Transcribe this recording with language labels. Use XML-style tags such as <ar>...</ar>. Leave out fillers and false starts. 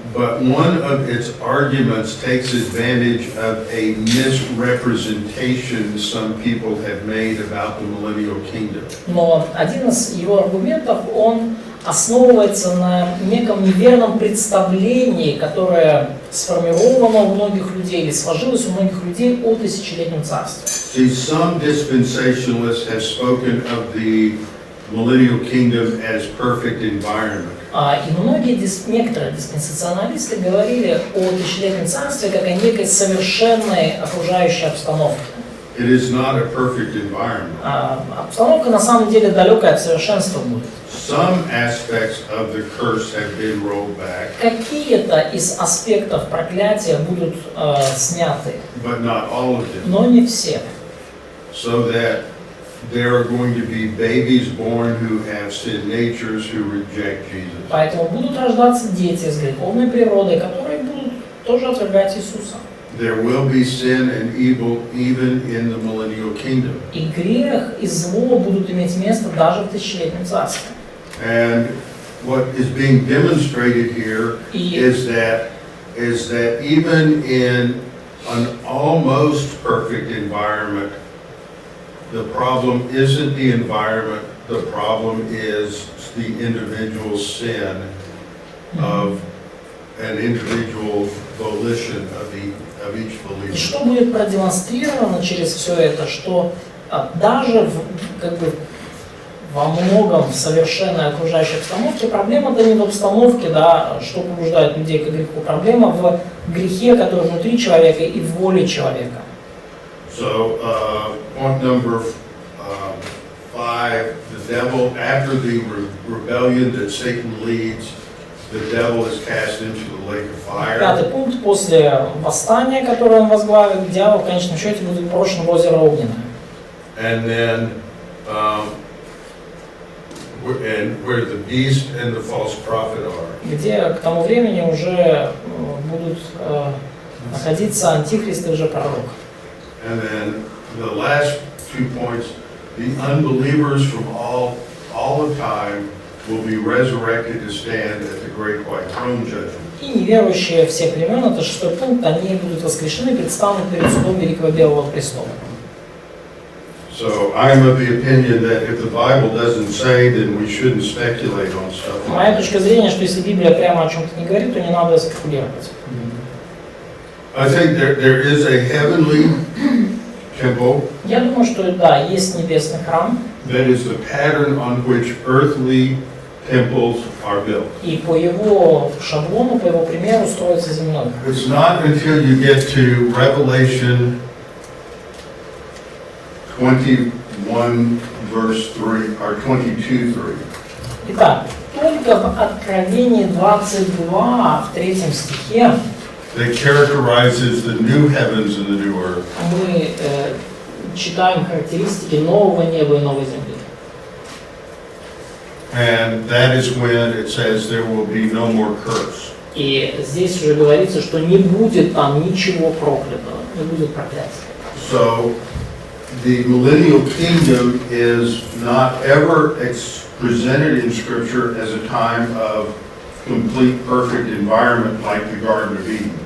<en>But one of its arguments takes advantage of a misrepresentation some people have made about the millennial kingdom.</en> <ru>Но один из его аргументов, он основывается на неком неверном представлении, которое сформировано у многих людей или сложилось у многих людей о тысячелетнем царстве.</ru> <en>See, some dispensationalists have spoken of the millennial kingdom as perfect environment.</en> <ru>И некоторые диспенсационалисты говорили о тысячелетнем царстве как о некой совершенной окружающей обстановке.</ru> <en>It is not a perfect environment.</en> <ru>Обстановка на самом деле далекая от совершенства будет.</ru> <en>Some aspects of the curse have been rolled back,</en> <ru>Какие-то из аспектов проклятия будут сняты,</ru> <en>but not all of them.</en> <ru>но не все.</ru> <en>So that there are going to be babies born who have sin natures who reject Jesus.</en> <ru>Поэтому будут рождаться дети с греховной природой, которые будут тоже отвергать Иисуса.</ru> <en>There will be sin and evil even in the millennial kingdom.</en> <ru>И грех и зло будут иметь место даже в тысячелетнем царстве.</ru> <en>And what is being demonstrated here is that even in an almost perfect environment, the problem isn't the environment, the problem is the individual sin of an individual volition of each</en> <ru>И</ru> <en>believer.</en> <ru>что будет продемонстрировано через все это, что даже во многом в совершенной окружающей обстановке проблема-то не в обстановке, да, что побуждает людей к греху, проблема в грехе, который внутри человека и в воле человека.</ru> <en>So, point number 5, the devil, after the rebellion that Satan leads, the devil is cast into the lake of fire.</en> <ru>Пятый пункт. После восстания, которое он возглавит, дьявол в конечном счете будет брошен в озеро Огненное.</ru> <en>And then, where the beast and the false prophet are.</en> <ru>Где к тому времени уже будут находиться антихрист и лжепророк.</ru> <en>And then the last 2 points, the unbelievers from all of time will be resurrected to stand at the great white throne judgment.</en> <ru>И неверующие всех времен, это 6 пункт, они будут воскрешены и предстанут перед судом Великого Белого престола.</ru> <en>So I'm of the opinion that if the Bible doesn't say, then we shouldn't speculate on stuff.</en> <ru>Моя точка зрения, что если Библия прямо о чем-то не говорит, то не надо спекулировать.</ru> <en>I think there is a heavenly temple</en> <ru>Я думаю, что да, есть небесный храм,</ru> <en>that is the pattern on which earthly temples are built.</en> <ru>и по его шаблону, по его примеру строится земной храм.</ru> <en>It's not until you get to Revelation 21 verse 3 or 22:3.</en> <ru>Итак, только в Откровении 22, в 3 стихе,</ru> <en>That characterizes the new heavens and the new earth.</en> <ru>мы читаем характеристики нового неба и новой земли.</ru> <en>And that is when it says there will be no more curse.</en> <ru>И здесь уже говорится, что не будет там ничего проклятого, не будет проклятия.</ru> <en>So the millennial kingdom is not ever presented in Scripture as a time of complete perfect environment like the Garden of Eden.</en>